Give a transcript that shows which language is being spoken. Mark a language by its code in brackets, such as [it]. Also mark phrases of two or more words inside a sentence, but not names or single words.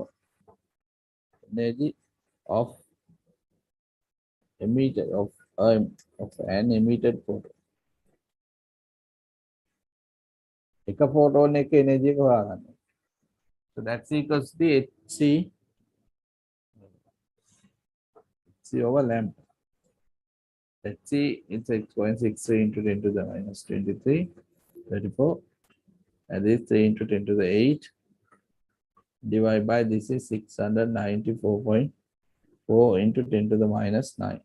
[en] Energy of emitted of an emitted photon. [si] එක photon එක energy එක හොයාගන්න. [en] So that's equals to HC over lambda. HC is 6.63 into 10 to the minus 23, 34. And this 3 into 10 to the 8 divided by this is 694.4 into 10 to the minus 9.